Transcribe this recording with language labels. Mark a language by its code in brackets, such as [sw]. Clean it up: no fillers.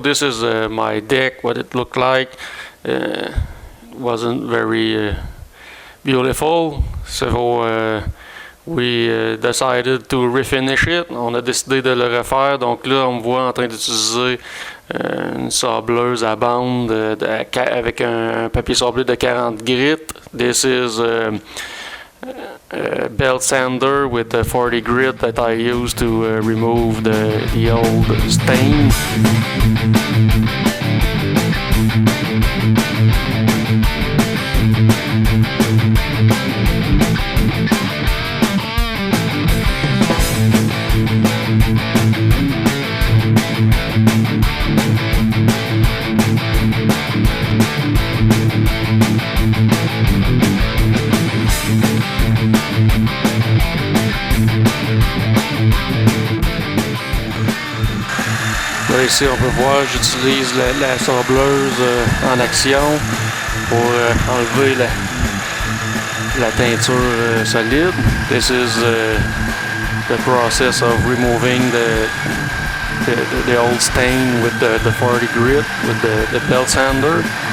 [en] This is my deck, what it looked like. Wasn't very beautiful. So we decided to refinish it. [fr] On a décidé de le refaire. Donc là, on me voit en train d'utiliser une sableuse à bande avec un papier sablé de 40 grit. [en] This is a belt sander with a 40 grit that I use to remove the old stain. [fr] Là, ici, on peut voir, j'utilise la sableuse en action pour enlever la teinture solide. [en] This is the process of removing the old stain with the 40 grit with the belt sander.